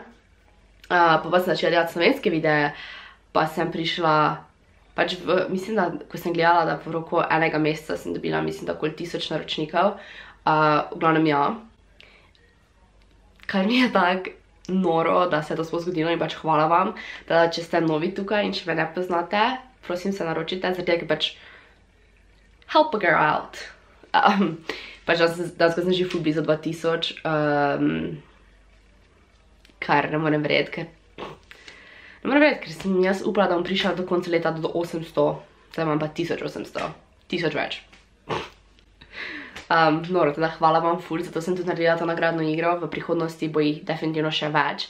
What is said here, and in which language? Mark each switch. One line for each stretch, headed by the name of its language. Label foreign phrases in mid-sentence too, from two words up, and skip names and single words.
Slovenian: Pa sem začela delati slovenske videe, pa sem prišla, pač mislim, da ko sem gledala, da v roku enega meseca sem dobila, mislim, da okoli 1000 naročnikov, v glavnem ja. Kar mi je tako noro, da se je to sploh zgodilo in pač hvala vam, da če ste novi tukaj in če me ne poznate, prosim se naročite, zato ker pač
English: help a girl out.
Slovenian: Pač dansko sem že ful blizu 2000, kar ne morem verjeti, ker sem jaz upala, da bom prišla do konca leta do 800, zdaj imam pa 1800, 1000 več. Noro, teda hvala vam ful, zato sem tudi naredila to nagradno igro, v prihodnosti bo jih definitivno še več.